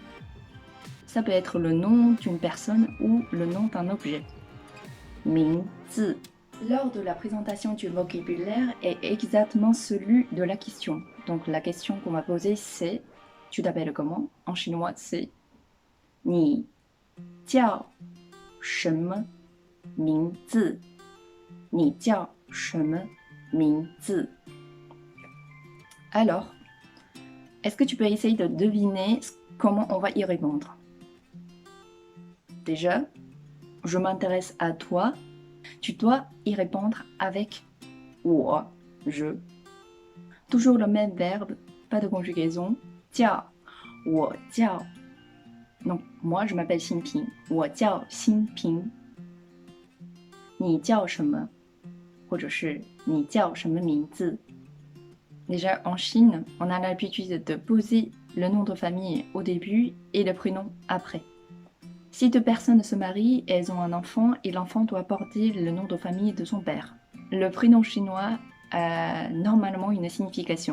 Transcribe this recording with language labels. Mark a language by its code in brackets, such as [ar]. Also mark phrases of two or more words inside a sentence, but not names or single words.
[fr] Ça peut être le nom d'une personne ou le nom d'un objet. [zh] 名字. [fr] Lors de la présentation du vocabulaire est exactement celui de la question. Donc la question qu'on va poser c'est tu t'appelles comment? En chinois c'est [zh] 你叫什么名字? 你叫什么名字? [fr] Alors, est-ce que tu peux essayer de deviner comment on va y répondre? Déjà, je m'intéresse à toi. Tu dois y répondre avec 我, je. Toujours le même verbe, pas de conjugaison. [zh] 叫, 我叫. [fr] Donc, moi, je m'appelle Xinping. [zh] 我叫新平. 你叫什么? 或者是你叫什么名字? [fr] Déjà, en Chine, on a l'habitude de poser le nom de famille au début et le prénom après. Si deux personnes se marient et elles ont un enfant et l'enfant doit porter le nom de famille de son père. Le prénom chinois a normalement une signification.